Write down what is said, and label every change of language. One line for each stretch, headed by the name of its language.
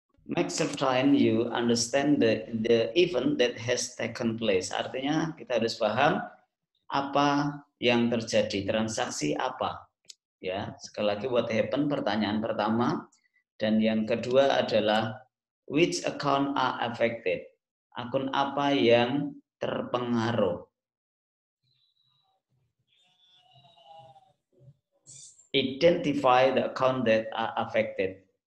English: Make certain you understand the event that has taken place.
Indonesian: Artinya kita harus paham apa yang terjadi, transaksi apa. Ya, sekali lagi
English: what happened
Indonesian: pertanyaan pertama, dan yang kedua adalah
English: which account are affected.
Indonesian: Akun apa yang terpengaruh.
English: Identify the account that are affected.